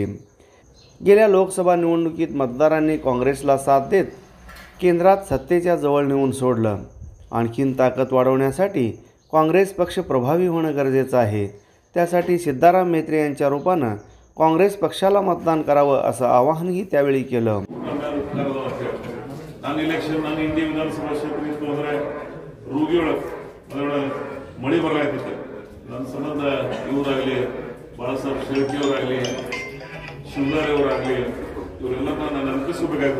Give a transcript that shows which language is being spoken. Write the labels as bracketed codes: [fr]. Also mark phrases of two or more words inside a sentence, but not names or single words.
[mr] गेल्या लोकसभा निवडणुकीत मतदारांनी काँग्रेसला साथ देत केंद्रात सत्तेच्या जवळ नेऊन सोडलं. आणखीन ताकद वाढवण्यासाठी काँग्रेस पक्ष प्रभावी होणं गरजेचं आहे. त्यासाठी सिद्धाराम म्हेत्रे यांच्या रूपानं काँग्रेस पक्षाला मतदान करावं असं आवाहनही त्यावेळी केलं. [kn] ನಾನು ಇಲೆಕ್ಷನ್ ನಾನು ಇಂಡಿ ವಿಧಾನಸಭಾ ಕ್ಷೇತ್ರಕ್ಕೆ ಹೋದರೆ ರೂಗಿಯೊಳಗೆ ಮಳೆ ಬರಲಾಗ್ತಿತ್ತು. ನನ್ನ ಸಂಬಂಧ ಇವರಾಗಲಿ, ಬಾಳಾಸಾಹೇಬ್ ಶೇಳ್ಕಿಯವರಾಗಲಿ, ಶಿವದಾರಿ ಅವರಾಗಲಿ, ಇವರೆಲ್ಲ ನಾನು ನೆನಪಿಸ್ಕೋಬೇಕಾಗ್ತದೆ.